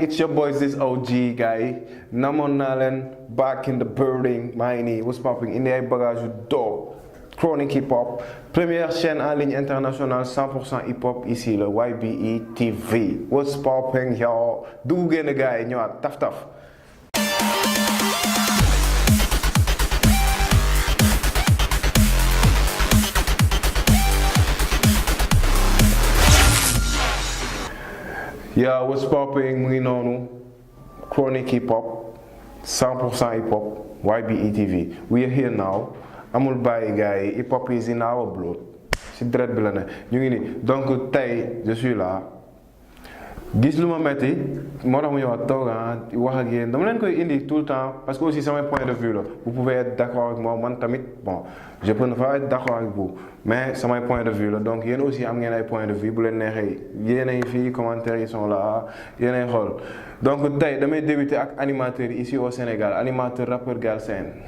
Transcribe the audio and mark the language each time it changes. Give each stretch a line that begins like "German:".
English: It's your boys, this OG guy.
Wolof: Namoon naa leen
English: back in the building.
Wolof: maa ngi nii
English: what's poppin'?
Wolof: Indi ay bagages yu dope.
French: Chronic Hip Hop, première chaîne en ligne internationale 100% hip hop ici le YBE TV.
English: What's poppin', yo?
Wolof: Dugg génn gars yi ñëwaat taf taf.
English: Yo, what's popping?
Wolof: Mu ngi noonu
English: Chronic Hip Hop 100% hip hop YBE TV. We are here now.
Wolof: Amul bàyyi gars yi
English: hip hop is in our blood.
Wolof: Si deret bi la ne ñu ngi nii
French: donc tey je suis là
Wolof: gis lu ma metti moo tax mu ñëwaat toog wax ak yéen dama leen koy indi
French: tout le temps parce que aussi
Wolof: samay point de vue la
French: vous pouvez être d'accord avec moi
Wolof: man tamit
French: bon je peux ne pas être d'accord avec vous
Wolof: mais samay point de vue la donc yéen aussi am ngeen ay point de vue bu leen neexee yéen ay fii commentaires yi
French: sont là
Wolof: yéen ay xool donc tey damay débuter ak animateurs
French: ici au Sénégal
Wolof: animateur rappeur Galsen